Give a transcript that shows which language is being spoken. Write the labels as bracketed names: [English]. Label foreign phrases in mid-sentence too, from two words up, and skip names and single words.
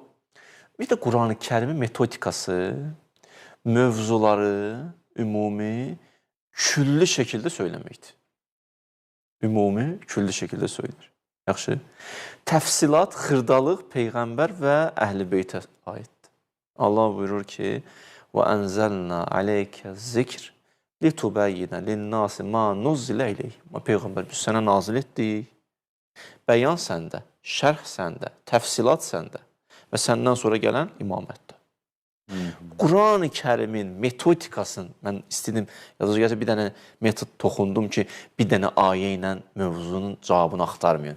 [Azerbaijani] Bir də Quran-ı Kərimin metodikası, mövzuları ümumi, külli şəkildə söyləməkdir. Ümumi, külli şəkildə söylenir. Yaxşı. Təfsilat, xırdalıq, Peyğəmbər və Əhl-i Beytə aiddir. Allah buyurur ki, [Arabic] وَأَنْزَلْنَا عَلَيْكَ الذِّكْرِ لِتُبَيِّنَ لِلنَّاسِ مَا نُزِّلَ إِلَيْهِ [Azerbaijani] Peyğəmbər, biz sənə nazil etdik. Bəyan səndə, şərh səndə, təfsilat səndə və səndən sonra gələn imamətdə. Quran-ı Kərimin metodikasını, mən istədim, yazıcı bir dənə metod toxundum ki, bir dənə ayə ilə mövzunun cavabını axtarmayın.